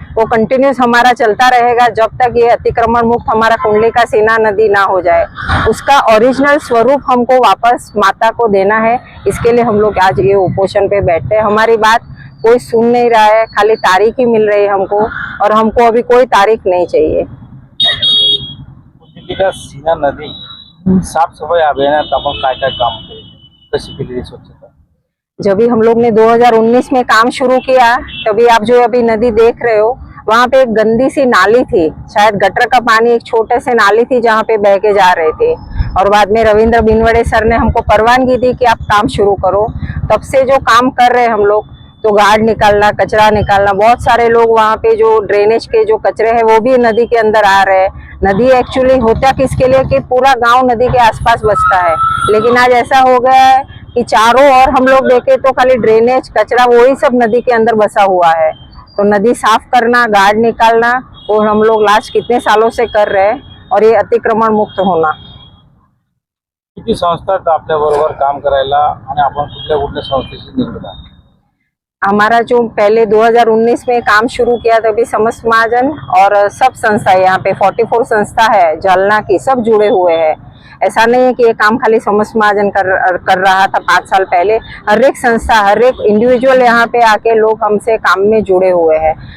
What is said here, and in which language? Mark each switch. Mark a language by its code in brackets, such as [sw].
[hi] वो कंटिन्यूस हमारा चलता रहेगा जब तक ये अतिक्रमण मुक्त हमारा कुंडलिका सीना नदी ना हो जाए. उसका ओरिजिनल स्वरूप हमको वापस माता को देना है. इसके लिए हम लोग आज ये उपोषण पे बैठते हैं. हमारी बात कोई सुन नहीं रहा है, खाली तारीख ही मिल रही है हमको, और हमको अभी कोई तारीख नहीं चाहिए. [mr] कुंडलिका सीना नदी साफसफाई अभियानात आपण काय काय काम केले, कशी केली स्वच्छता? [hi] जब भी हम लोग ने 2019 में काम शुरू किया तभी आप जो अभी नदी देख रहे हो वहाँ पे एक गंदी सी नाली थी, शायद गटर का पानी एक छोटे से नाली थी जहाँ पे बह के जा रहे थे. और बाद में रविंद्र बिनवड़े सर ने हमको परवानगी दी कि आप काम शुरू करो. तब से जो काम कर रहे हैं हम लोग, तो गार्ड निकालना, कचरा निकालना, बहुत सारे लोग वहाँ पे जो ड्रेनेज के जो कचरे हैं वो भी नदी के अंदर आ रहे हैं. नदी एक्चुअली होता किसके लिए कि पूरा गांव नदी के आसपास बसता है, लेकिन आज ऐसा हो गया है कि चारों ओर हम लोग देखे तो खाली ड्रेनेज कचरा वही सब नदी के अंदर बसा हुआ है. तो नदी साफ करना, गार्ड निकालना वो हम लोग लास्ट कितने सालों से कर रहे हैं, और ये अतिक्रमण मुक्त होना. [mr] किती संस्था आहेत आपल्या बरोबर काम करायला आणि आपण कुठल्या संस्थेशी निगडीत आहात? [hi] हमारा जो पहले 2019 में काम शुरू किया तभी समस्त महाजन और सब संस्था, यहाँ पे 44 संस्था है जालना की, सब जुड़े हुए हैं. ऐसा नहीं है कि ये काम खाली समस्त महाजन कर रहा था 5 साल पहले. हर एक संस्था, हर एक इंडिविजुअल यहाँ पे आके लोग हमसे काम में जुड़े हुए हैं.